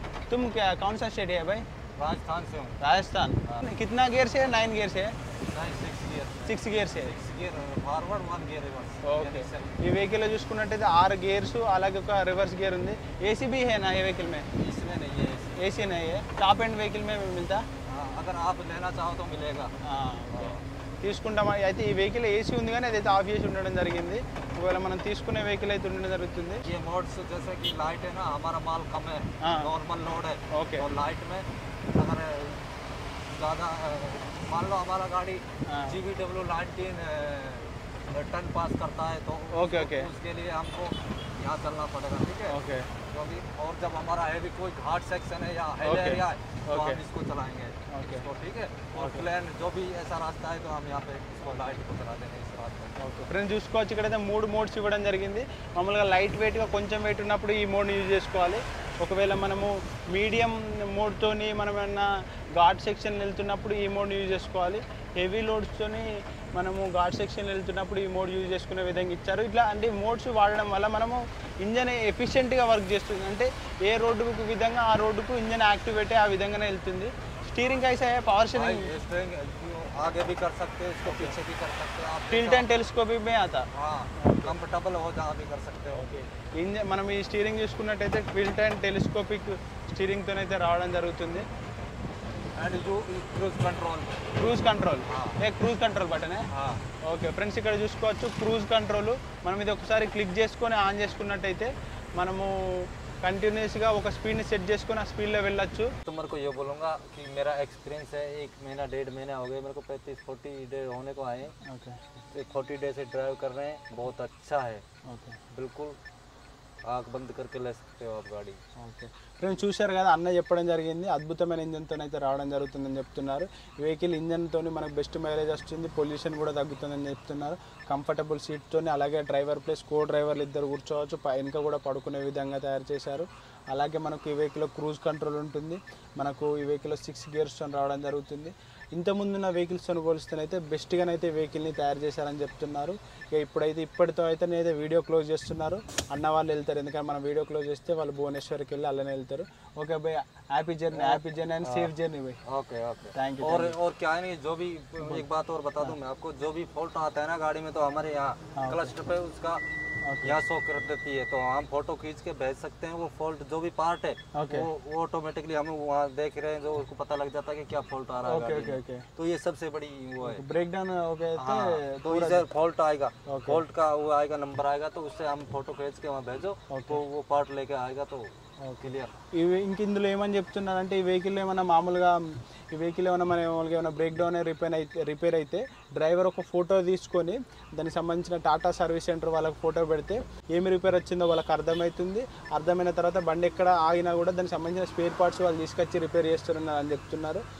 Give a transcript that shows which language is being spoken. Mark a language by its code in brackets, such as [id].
[hi] तुम क्या कौन सा स्टेट है भाई? राजस्थान से हूँ. राजस्थान. कितना गियर से है? 9 गियर से है? 6 गियर से. 6 gear forward 1 gear reverse. [te] Okay. ఈ వెహికల్లో చూసుకున్నట్టయితే 6 గియర్స్, అలాగే ఒక రివర్స్ గియర్ ఉంది. [hi] ఏసీ भी है ना ये व्हीकल में? इसमें नहीं है. एसी नहीं है. टॉप एंड व्हीकल में मिलता? अगर आप लेना चाहो तो मिलेगा. [te] తీసుకుంటాం. అయితే ఈ వెహికల్ ఏసీ ఉంది, కానీ అదైతే ఆఫ్ చేసి ఉండడం జరిగింది. ఒకవేళ మనం తీసుకునే వెహికల్ అయితే ఉండడం జరుగుతుంది. [hi] ये मोड्स जैसे कि लाइट है ना, हमारा माल कम है, नॉर्मल लोड है. ओके. और लाइट में अगर ज़्यादा मान लो हमारा गाड़ी GVW 19 टन पास करता है तो ओके. उसके लिए हमको यहाँ चलना पड़ेगा, ठीक है। [te] ఓకే [hi] क्योंकि और जब हमारा हैवी कोई घाट सेक्शन है या हिल [en] Okay. [hi] एरिया है तो [en] Okay. [hi] हम इसको चलाएंगे [en] Okay. [hi] इसको, ठीक है। और प्लेन जो भी ऐसा रास्ता है तो हम यहाँ पे इसको लाइट को चला देंगे इस रास्ते में। [te] ఓకే ఫ్రెండ్స్ చూసుకోవచ్చు ఇక్కడైతే 3 మోడ్స్ ఇవ్వడం జరిగింది. మామూలుగా లైట్ వెయిట్గా కొంచెం వెయిట్ ఉన్నప్పుడు ఈ మోడ్ని యూజ్ చేసుకోవాలి. ఒకవేళ మనము మీడియం మోడ్తోని మనం ఏమన్నా ఘాట్ సెక్షన్ వెళ్తున్నప్పుడు ఈ మోడ్ని యూజ్ చేసుకోవాలి. హెవీ లోడ్స్తోని మనము ఘాట్ సెక్షన్ వెళ్తున్నప్పుడు ఈ మోడ్ యూజ్ చేసుకునే విధంగా ఇచ్చారు. ఇట్లా అంటే మోడ్స్ వాడడం వల్ల మనము ఇంజన్ ఎఫిషియెంట్గా వర్క్ చేస్తుంది. అంటే ఏ రోడ్డుకు విధంగా ఆ రోడ్డుకు ఇంజన్ యాక్టివేట్ ఆ విధంగానే వెళ్తుంది. [hi] స్టీరింగ్ कैसा है पावर शेयरिंग स्टीयरिंग आगे भी कर सकते हैं, इसको पीछे भी कर सकते हैं आप। टिल्ट एंड टेलिस्कोपिक में आता. हाँ, कंफर्टेबल हो जहाँ भी कर सकते हो। [te] ఇంజన్ మనం ఈ స్టీరింగ్ చూసుకున్నట్టయితే టిల్ట్ అండ్ టెలిస్కోపిక్ స్టీరింగ్తోనైతే రావడం జరుగుతుంది. [hi] एंड जो cruise control, [te] cruise control cruise control బటనే. [hi] हाँ [te] ఓకే ఫ్రెండ్స్ ఇక్కడ చూసుకోవచ్చు క్రూజ్ కంట్రోల్. మనం ఇది ఒకసారి క్లిక్ చేసుకొని ఆన్ చేసుకున్నట్టయితే మనము కంటిన్యూస్గా ఒక స్పీడ్ని సెట్ చేసుకొని ఆ స్పీడ్లో వెళ్ళొచ్చు. [hi] कस्टमर को ये बोलूँगा कि मेरा एक्सपीरियंस है 1 महीना 1.5 महीना हो गए मेरे को, 35-40 डे होने को आए। [te] ఓకే [hi] 40 डे से ड्राइव कर रहे हैं, बहुत अच्छा है, [te] ఓకే [hi] बिल्कुल आँख बंद करके ले सकते हो आप गाड़ी। [te] ఓకే ఫ్రెండ్స్ చూశారు కదా అన్న చెప్పడం జరిగింది. అద్భుతమైన ఇంజన్తో అయితే రావడం జరుగుతుందని చెప్తున్నారు. ఈ వెహికల్ ఇంజన్తో మనకు బెస్ట్ మైలేజ్ వస్తుంది, పొల్యూషన్ కూడా తగ్గుతుందని చెప్తున్నారు. కంఫర్టబుల్ సీట్తో అలాగే డ్రైవర్ ప్లస్ కో డ్రైవర్లు ఇద్దరు కూర్చోవచ్చు. వెనుక కూడా పడుకునే విధంగా తయారు చేశారు. అలాగే మనకు ఈ వెహికల్లో క్రూజ్ కంట్రోల్ ఉంటుంది. మనకు ఈ వెహికల్లో 6 గేర్స్తో రావడం జరుగుతుంది. ఇంతకుముందున్న వెహికల్స్తో పోలిస్తేనైతే బెస్ట్గానైతే వెహికల్ని తయారు చేశారని చెప్తున్నారు. ఇక ఇప్పటితో అయితే నేనైతే వీడియో క్లోజ్ చేస్తున్నారు. అన్న వాళ్ళు వెళ్తారు, ఎందుకంటే మనం వీడియో క్లోజ్ చేస్తే వాళ్ళు భువనేశ్వర్కి వెళ్ళి అలానే వెళ్తారు. ఓకే భయ్, happy journey and safe journey భయ్. [hi] Okay okay [te] thank you. [hi] और क्या है नहीं, जो भी एक बात और बता दूं मैं आपको, जो भी फॉल्ट आता है ना गाड़ी में तो हमारे यहाँ क्लच पे उसका यहाँ शो कर देती है, तो हम फोटो खींच के भेज सकते हैं। वो फॉल्ट जो भी पार्ट है वो ऑटोमेटिकली हमें वहाँ देख रहे हैं, जो उसको पता लग जाता है कि क्या फॉल्ट आ रहा है [te] ఓకే [hi] गाड़ी [te] ఓకే [hi] में। ओके तो ये सबसे बड़ी वो है। [en] break down okay అయితే [hi] हाँ, तो इधर फॉल्ट आएगा, फॉल्ट का वो आएगा, नंबर आएगा, तो उससे हम फोटो खींच के वहाँ भेजो तो वो पार्ट लेके आएगा तो क्लियर। [te] ఇవి ఇంక ఇందులో ఏమని చెప్తున్నారంటే ఈ వెహికల్ ఏమైనా మామూలుగా ఏమైనా బ్రేక్ డౌన్ రిపేర్ అయితే డ్రైవర్ ఒక ఫోటో తీసుకొని దానికి సంబంధించిన టాటా సర్వీస్ సెంటర్ వాళ్ళకి ఫోటో పెడితే ఏమి రిపేర్ వచ్చిందో వాళ్ళకి అర్థమవుతుంది. అర్థమైన తర్వాత బండి ఎక్కడ ఆగినా కూడా దానికి సంబంధించిన స్పేర్ పార్ట్స్ వాళ్ళు తీసుకొచ్చి రిపేర్ చేస్తున్నారు అని చెప్తున్నారు.